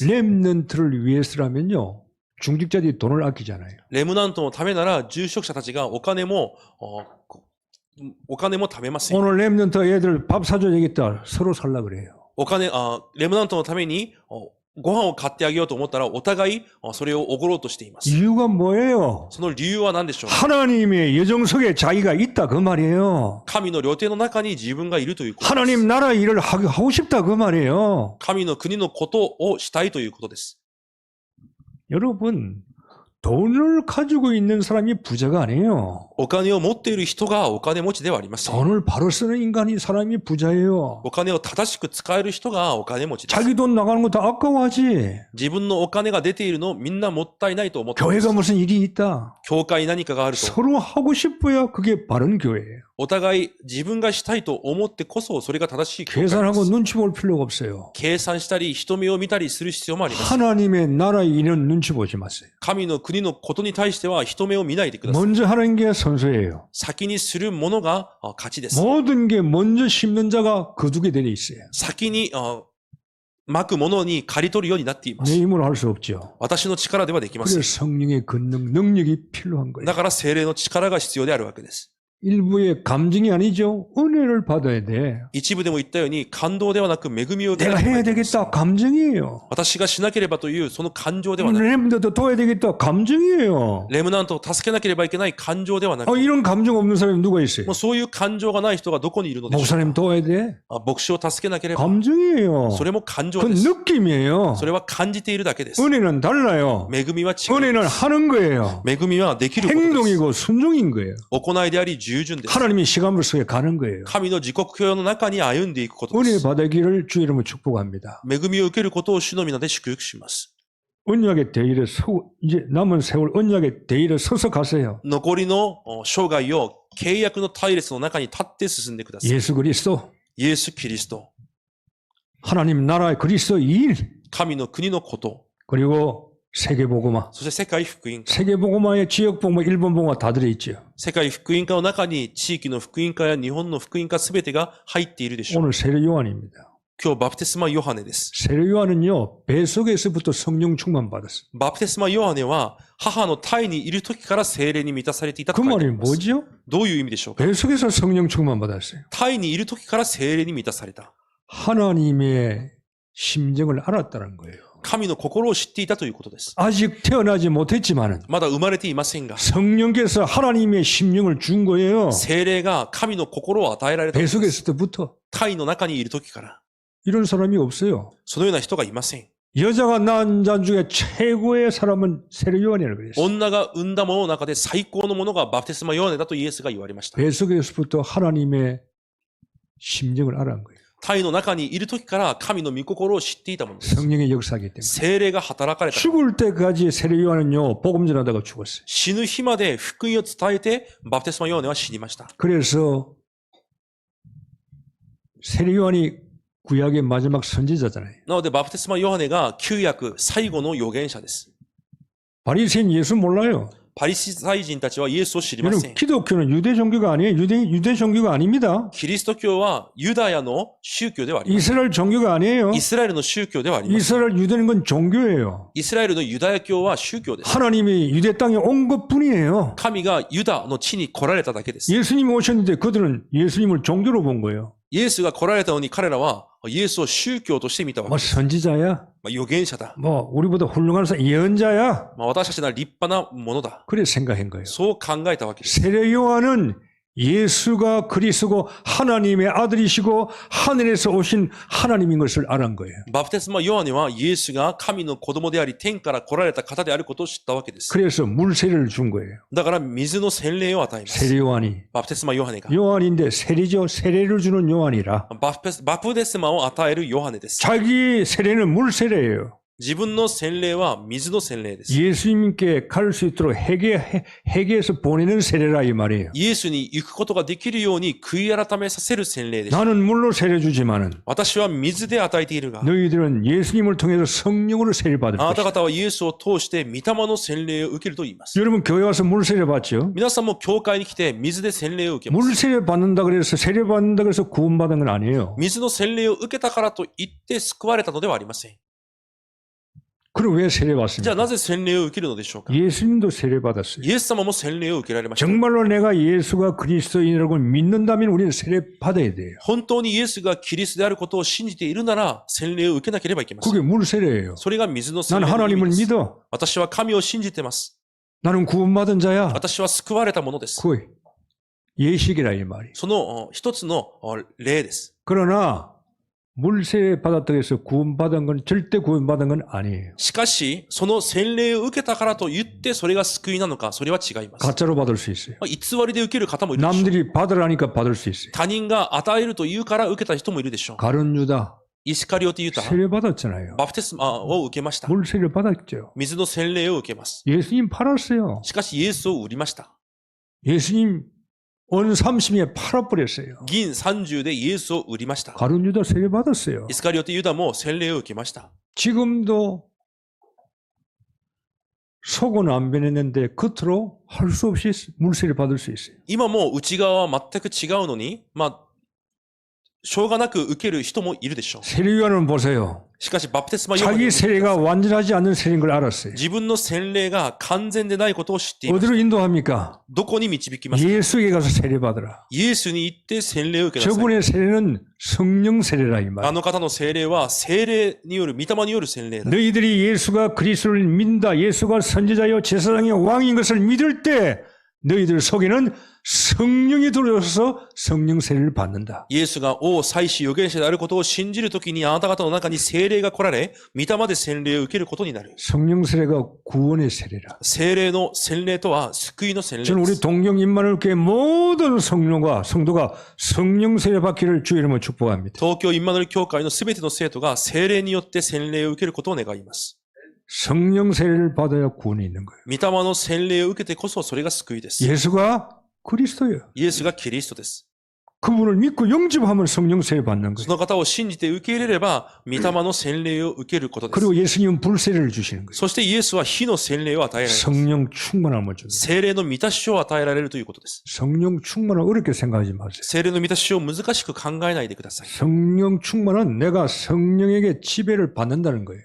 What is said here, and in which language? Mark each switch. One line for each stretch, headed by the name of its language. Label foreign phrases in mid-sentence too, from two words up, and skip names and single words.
Korean: 렘넌트를 위해서라면요. 중직자들이 돈을 아끼잖아요.
Japanese: レムナントのためなら住職者たちがお金も貯めません。
Korean: 오늘 렘넌트 애들 밥 사줘야 되겠다. 서로 살라 그래요.
Japanese: レムナントのためにご飯を買ってあげようと思ったらお互いそれをおごろうとしています。
Korean: 이유가 뭐예요?
Japanese: その理由は何でしょうか。
Korean: 하나님의 예정 속에 자기가 있다 그 말이에요.
Japanese: 神の旅程の中に自分がいるということです。
Korean: 하나님 나라 일을 하고 싶다 그 말이에요.
Japanese: 神の国のことをしたいということです。
Korean: 여러분 돈을 가지고 있는 사람이 부자가 아니에요.
Japanese: お金を持っている人がお金持ちではありません。
Korean: 돈을 바로 쓰는 인간이 사람이 부자예요.
Japanese: お金を正しく使える人がお金持ちです。
Korean: 자기 돈 나가는 거 다 아까워하지.
Japanese: 自分のお金が出ているのをみんなもったいないと思っていま
Korean: 교회가
Japanese: す。
Korean: 무슨 일이 있다.
Japanese: 教会に何かがあると、
Korean: 서로 하고 싶어야 그게 바른 교회예요.
Japanese: お互い自分がしたいと思ってこそそれが正しい教会で
Korean: 계산하고
Japanese: す。
Korean: 눈치 볼 필요가 없어요.
Japanese: 計算したり人目を見たりする必要もあります。
Korean: 하나님의 나라의 일은 눈치 보지 마세요.
Japanese: 神の国のことに対しては人目を見ないでください。
Korean: 먼저 하는 게 선수예요.
Japanese: 先にするものが勝ちです。
Korean: 모든 게 먼저 심는 자가 거두게 되어 있어요.
Japanese: 先にまくものに刈り取るようになっていま
Korean: 내
Japanese: す。
Korean: 힘으로 할 수 없죠.
Japanese: 私の力ではできません
Korean: 그래서 。 성령의 권능, 능력이 필요한 거예요.
Japanese: だから精霊の力が必要であるわけです。
Korean: 일부의 감정이 아니죠. 은혜를 받아야 돼.
Japanese: 一部でも言ったように感動ではなく恵みを受け
Korean: 내가
Japanese: なければ
Korean: 해야
Japanese: いけません。
Korean: 되겠다. 감정이에요.
Japanese: 私がしなければというその感情ではなく、
Korean: 렘들도 도와야 되겠다. 감정이에요.
Japanese: レムナントを助けなければいけない感情ではなく、
Korean: 이런 감정 없는 사람이 누가 있어요?
Japanese: もうそういう感情がない人がどこにいるのでしょう
Korean: 목사님 도와야 돼.
Japanese: か。牧師を助けなければ、
Korean: 감정이에요.
Japanese: それも感情
Korean: 그건
Japanese: です。
Korean: 느낌이에요.
Japanese: それは感じているだけです。
Korean: 은혜는 달라요.
Japanese: 恵みは違う。
Korean: 은혜는 하는 거예요.
Japanese: 恵みはできることです。
Korean: 행동이고 순종인 거예요.
Japanese: 行いであり従順です。
Korean: 하나님의 시간물 속에 가는 거예요.
Japanese: 神の時刻表の中に歩んでいくことで
Korean: 은혜
Japanese: す。
Korean: 받기를 주 이름으로 축복합니다.
Japanese: 恵みを受けることを主の皆で祝福します。
Korean: 언약의 대일에 이제 남은 세월 언약의 대일에 서서 가세요.
Japanese: 残りの生涯を契約の隊列の中に立って進んでください。
Korean: 예수 그리스도,
Japanese: イエス・キリスト、
Korean: 하나님 나라의 그리스도 일,
Japanese: 神の国のこと、
Korean: 그리고 세계복음화.
Japanese: そして世界福音化。
Korean: 세계복음화에 지역복음화, 일본복음화 다 들어있죠.
Japanese: 世界福音化の中に地域の福音化や日本の福音化すべてが入っているでしょう。
Korean: 오늘 세례 요한입니다.
Japanese: 今日バプテスマヨハネです。
Korean: 세례 요한은요, 뱃속에서부터 성령 충만 받았어요.
Japanese: バプテスマヨハネは母の胎にいる時から聖霊に満たされていたと
Korean: 그
Japanese: 書いてあ
Korean: 말이
Japanese: ります。
Korean: 뭐죠?
Japanese: どういう意味でしょうか。
Korean: 뱃속에서 성령 충만 받았어요.
Japanese: 胎にいる時から聖霊に満たされた。
Korean: 하나님의 심정을 알았다는 거예요.
Japanese: 神の心を知っていたということです。
Korean: 아직 태어나지 못했지만은
Japanese: まだ生まれていませんが、
Korean: 성령께서 하나님의 심령을 준 거예요.
Japanese: 聖霊が神の心を与えられたのです。
Korean: 뱃속에서부터.
Japanese: 胎の中にいる時から。
Korean: 이런 사람이 없어요.
Japanese: そのような人がいません。
Korean: 여자가 낳은 자 중에 최고의 사람은 세례 요한이라고 그랬어요.
Japanese: 女が産んだものの中で最高のものがバプテスマヨハネだとイエスが言われました。
Korean: 뱃속에서부터 하나님의 심정을 알아간 거예요.
Japanese: 胎の中にいる時から神の御心を知っていたものです。
Korean: 성령의 역사이기 때문에.
Japanese: 聖霊が働かれた。
Korean: 죽을 때까지 세례 요한은요, 복음 전하다가 죽었어요.
Japanese: 死ぬ日まで福音を伝えてバプテスマヨハネは死にました。
Korean: 그래서 세례 요한이 구약의 마지막 선지자잖아요.
Japanese: なのでバプテスマヨハネが旧約最後の預言者です。
Korean: 바리새인 예수 몰라요.
Japanese: パリサイ人たちはイエスを知りませ
Korean: 여러분
Japanese: ん。
Korean: 기독교는 유대 종교가 아니에요. 유대 종교가 아닙니다.
Japanese: キリスト教はユダヤの宗教ではあります。
Korean: 이스라엘 종교가 아니에요.
Japanese: イスラエルの宗教ではあります。
Korean: 이스라엘 유대는 건 종교예요.
Japanese: イスラエルのユダヤ教は宗教です。
Korean: 하나님이 유대 땅에 온 것뿐이에요.
Japanese: 神がユダの地に来られただけです。
Korean: 예수님이 오셨는데 그들은 예수님을 종교로 본 거예요.
Japanese: イエスが来られたのに彼らはイエスを宗教として見たわけ
Korean: 뭐
Japanese: です。
Korean: 선지자야.
Japanese: 預言者だ。
Korean: 뭐 우리보다 훌륭한 사람 예언자야.
Japanese: 私たちなら立派なものだ。
Korean: 그래 생각한 거예요.
Japanese: そう考えたわけです。
Korean: 세례 요한은 예수가 그리스도고 하나님의 아들이시고 하늘에서 오신 하나님인 것을 알은 거예요.
Japanese: バプテスマヨハネはイエスが神の子供であり天から来られた方であることを知ったわけです。
Korean: 그래서 물 세례를 준 거예요.
Japanese: だから水の洗礼を与えます。
Korean: 세례 요한이.
Japanese: バプテスマヨハネが。
Korean: 요한인데 세례죠. 세례를 주는 요한이라.
Japanese: バプテスマを与えるヨハネです。
Korean: 자기 세례는 물 세례예요.
Japanese: 自分の洗礼は水の洗礼です。
Korean: 예수님께 갈 수 있도록 회개해서 보내는 세례라 이 말이에요.
Japanese: イエスに行くことができるように悔い改めさせる洗礼です。
Korean: 나는 물로 세례 주지만은
Japanese: 私は水で与えているが、
Korean: 너희들은 예수님을 통해서 성령으로 세례 받을
Japanese: あなた
Korean: 것이다.
Japanese: 方はイエスを通して御霊の洗礼を受けると言います。
Korean: 여러분 교회 와서 물 세례 받죠?
Japanese: 皆さんも教会に来て水で洗礼を受けま
Korean: 물
Japanese: す。
Korean: 세례 받는다 그래서 세례 받는다 그래서 구원받은 건 아니에요.
Japanese: 水の洗礼を受けたからと言って救われたのではありません。
Korean: 그럼 왜 세례
Japanese: じゃあ
Korean: 받습니까?
Japanese: なぜ洗礼を受けるのでしょうか。
Korean: 예수님도 세례 받았어요.
Japanese: イエス様も洗礼を受けられました。
Korean: 정말로 내가 예수가 그리스도인이라고 믿는다면 우리는 세례 받아야 돼요.
Japanese: 本当にイエスがキリストであることを信じているなら洗礼を受けなければいけません。
Korean: 그게 물 세례예요.
Japanese: それが水の洗
Korean: 난
Japanese: 礼の意
Korean: 하나님을
Japanese: 味です。
Korean: 믿어.
Japanese: 私は神を信じています。
Korean: 나는 구원받은 자야.
Japanese: 私は救われたものです。
Korean: 그 예식이라 이 말이.
Japanese: その一つの例です。
Korean: 그러나 물 세례 받았다고 해서 구원받은 건 절대 구원받은 건 아니에요.
Japanese: しかし、その洗礼を受けたからと言ってそれが救いなのか、それは違います。
Korean: 가짜로 받을 수 있어요.
Japanese: 偽りで受ける方もいるでしょう。
Korean: 남들이 받으라니까 받을 수 있어요.
Japanese: 他人が与えると言うから受けた人もいるでしょう。
Korean: 가룟 유다
Japanese: イスカリオテユタ、
Korean: 세례 받았잖아요.
Japanese: バプテスマを受けました。
Korean: 물 세례 받았죠.
Japanese: 水の洗礼を受けます。
Korean: 예수님 팔았어요.
Japanese: しかしイエスを売りました。
Korean: 예수님 온 30에 팔아버렸어요.
Japanese: 銀30でイエスを売りました。
Korean: 가룟 유다 세례 받았어요.
Japanese: イスカリオテユダも洗礼を受けました。
Korean: 지금도 속은 안 변했는데 겉으로 할 수 없이 물 세례 받을 수 있어요.
Japanese: 今も内側は全く違うのに、しょうがなく受ける人もいるでしょう。
Korean: 세례요한은 보세요.
Japanese: しかしバプテスマヨハネ
Korean: 자기 세례가 완전하지 않는 세례인 걸 알았어요.
Japanese: 自分の洗礼が完全でないことを知っています。
Korean: 어디로 인도합니까?
Japanese: どこに導きますか。
Korean: 예수에게 가서 세례 받으라.
Japanese: イエスに行って洗礼を受けなさい。
Korean: 저분의 세례는 성령 세례라 이
Japanese: あ
Korean: 말.
Japanese: の方の洗礼は聖霊による、御霊による洗礼だ。
Korean: 너희들이 예수가 그리스도를 믿는다. 예수가 선지자여 제사장의 왕인 것을 믿을 때 너희들 속에는 성령이 들어와서 성령 세례를 받는다.
Japanese: イエスが王、祭司、預言者であることを信じるときにあなた方の中に聖霊が来られ、御霊で洗礼を受けることになる。
Korean: 성령 세례가 구원의 세례라.
Japanese: 聖霊の洗礼とは救いの洗礼
Korean: 저는
Japanese: で
Korean: 우리
Japanese: す。
Korean: 동경 임마누엘 교회 모든 성령과 성도가 성령 세례 받기를 주의 이름으로 축복합니다.
Japanese: 東京インマヌエル教会のすべての生徒が聖霊によって洗礼を受けることを願います。
Korean: 성령 세례를 받아야 구원이 있는 거예요.
Japanese: 御霊の洗礼を受けてこそそれが救いです。
Korean: 예수가 그리스도예요.
Japanese: イエスがキリストです。
Korean: 그분을 믿고 영접하면 성령 세례 받는
Japanese: そ
Korean: 거예요.
Japanese: の方を信じて受け入れれば、御霊の洗礼を受けることです。
Korean: 그리고 예수님은 불세례를 주시는 거예요.
Japanese: そしてイエスは火の洗礼を与えられます。
Korean: 성령 충만함을 줍니다.
Japanese: 聖霊の満たしを与えられるということです。
Korean: 성령 충만을 어렵게 생각하지 마세요.
Japanese: 聖霊の満たしを難しく考えないでください。
Korean: 성령 충만은 내가 성령에게 지배를 받는다는 거예요.